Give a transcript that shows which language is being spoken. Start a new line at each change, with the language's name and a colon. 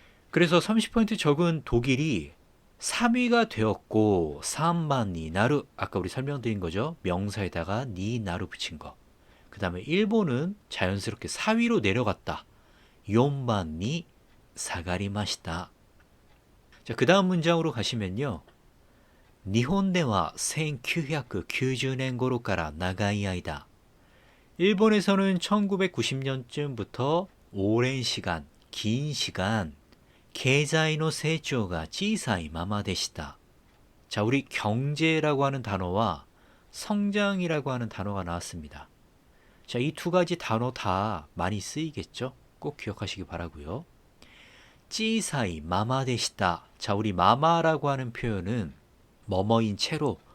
Korean: 그래서 30% 적은 독일이 3위가 되었고 3반 니나루, 아까 우리 설명드린 거죠. 명사에다가 니나루 붙인 거. 그 다음에 일본은 자연스럽게 4위로 내려갔다. 4반 니 사가리마시다. 자, 그 다음 문장으로 가시면요.
Japanese: 日本では1990年頃から長い間
Korean: 일본에서는 1990년쯤부터 오랜 시간, 긴 시간
Japanese: 経済の成長が小さいままでした.
Korean: 자, 우리 경제라고 하는 단어와 성장이라고 하는 단어가 나왔습니다. 자, 이 두 가지 단어 다 많이 쓰이겠죠? 꼭 기억하시기 바라고요.
Japanese: 小さいままでした.
Korean: 자, 우리 마마라고 하는 표현은 뭐뭐인 채로,